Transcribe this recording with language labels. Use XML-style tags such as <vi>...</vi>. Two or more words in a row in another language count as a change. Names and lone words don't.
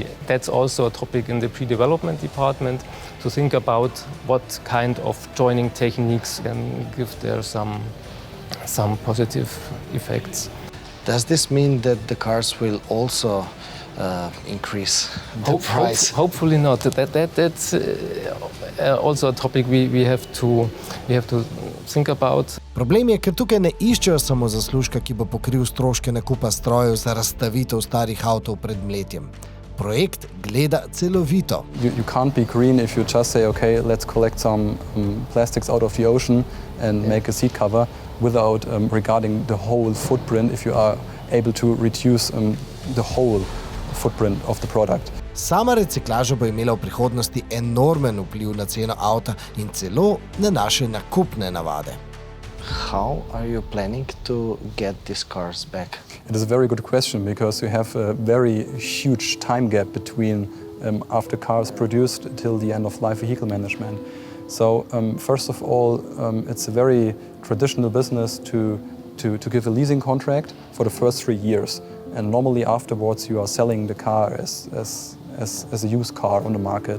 <en>That's also a topic in the pre-development department, to think about what kind of joining techniques can give there some positive effects. Does this mean that the cars will also increase the price? Hopefully not. That's also a topic we have to think about.</en> <sl>Problem je, ker tukaj ne iščejo samo zaslužka, ki bo pokril stroške nakupa strojev za razstavitev starih avtov pred mletjem. Projekt gleda celovito.</sl> <en>You can't be green if you just say, okay, let's collect some plastics out of the ocean and make a seat cover without regarding the whole footprint, if you are able to reduce the whole footprint of the product.</en> <sl>Sama reciklaža bo imela v prihodnosti enormen vpliv na ceno avta in celo na naše nakupne navade.</sl> <en>How are you planning to get these cars back? It is a very good question, because you have a very huge time gap between after cars produced till the end of life vehicle management. So first of all, it's a very traditional business to give a leasing contract for the first 3 years, and normally afterwards you are selling the car as a used car on the market.</en>